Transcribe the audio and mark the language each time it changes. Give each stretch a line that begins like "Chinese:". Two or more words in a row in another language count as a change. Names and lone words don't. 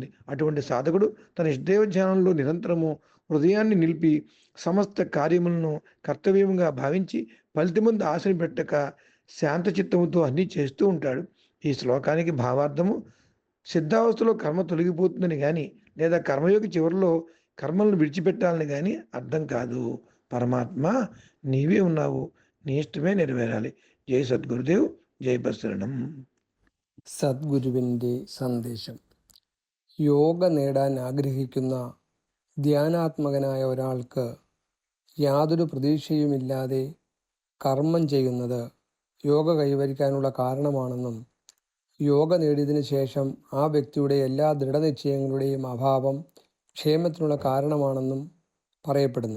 Telugu: అటువంటి సాధకుడు తన ఇష్టదేవ ధ్యానంలో నిరంతరము హృదయాన్ని నిలిపి సమస్త కార్యములను కర్తవ్యంగా భావించి ఫలితముందు ఆశని పెట్టక శాంత చిత్తముతో అన్నీ చేస్తూ ఉంటాడు. ఈ శ్లోకానికి భావార్థము సిద్ధావస్థలో కర్మ తొలగిపోతుందని కానీ లేదా కర్మయోగి చివరిలో కర్మలను విడిచిపెట్టాలని కానీ అర్థం కాదు. పరమాత్మ నీవే ఉన్నావు, నీ ఇష్టమే నెరవేరాలి.
Malayalam: జై സദ്ഗുരുദേവ്, ജയ് ബസരണം. സദ്ഗുരുവിൻ്റെ സന്ദേശം. യോഗ നേടാൻ ആഗ്രഹിക്കുന്ന ധ്യാനാത്മകനായ ഒരാൾക്ക് യാതൊരു പ്രതീക്ഷയുമില്ലാതെ കർമ്മം ചെയ്യുന്നത് യോഗ കൈവരിക്കാനുള്ള കാരണമാണെന്നും യോഗ നേടിയതിനു ശേഷം ആ വ്യക്തിയുടെ എല്ലാ ദൃഢനിശ്ചയങ്ങളുടെയും അഭാവം ക്ഷേമത്തിനുള്ള കാരണമാണെന്നും പറയപ്പെടുന്നു.